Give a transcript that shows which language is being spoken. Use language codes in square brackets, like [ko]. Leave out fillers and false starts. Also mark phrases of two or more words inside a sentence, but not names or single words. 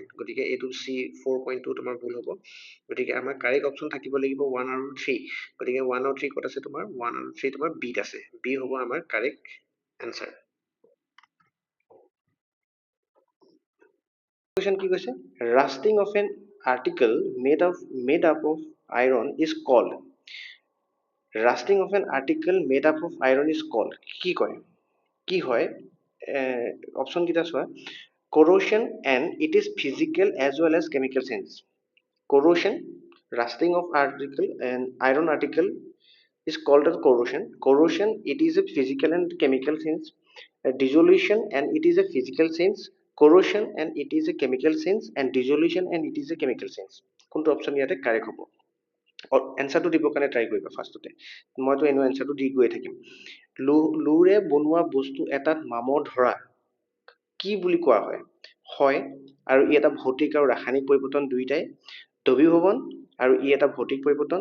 [as] গতিকে এইটো C4 পইণ্টটো তোমাৰ ভুল হ'ব। গতিকে আমাৰ [en] correct option [as] থাকিব লাগিব 1 আৰু 3। গতিকে 1 আৰু 3 ক'ত আছে, তোমাৰ 1 আৰু 3 তোমাৰ বিত আছে। বি হ'ব আমাৰ [en] correct answer. [as] Question কি কৈছে, [en] rusting of an article made up of iron is called. Rusting of an article made up of iron is called [as] কি কয়, কি হয়? অপশ্যন কেইটা চোৱা, [en] corrosion and it is physical as well as chemical sense. Corrosion, rusting of article and iron article is called as corrosion. Corrosion, it is a physical and chemical sense. Dissolution and it is a physical sense. Corrosion and it is a chemical sense, and dissolution and it is a chemical sense. [as] কোনটো অপশ্যন ইয়াতে কাৰেক্ট হ'ব? এনচাৰটো দিবৰ কাৰণে ট্ৰাই কৰিবা ফাৰ্ষ্টতে। মইতো এনেও এনচাৰটো দি গৈ থাকিম। লুৰে বনোৱা বস্তু এটাত মামৰ ধৰা কি বুলি কোৱা হয়? হয়, আৰু ই এটা ভৌতিক আৰু ৰাসায়নিক পৰিৱৰ্তন দুয়োটাই। দ্ৰবীভৱন, আৰু ই এটা ভৌতিক পৰিৱৰ্তন।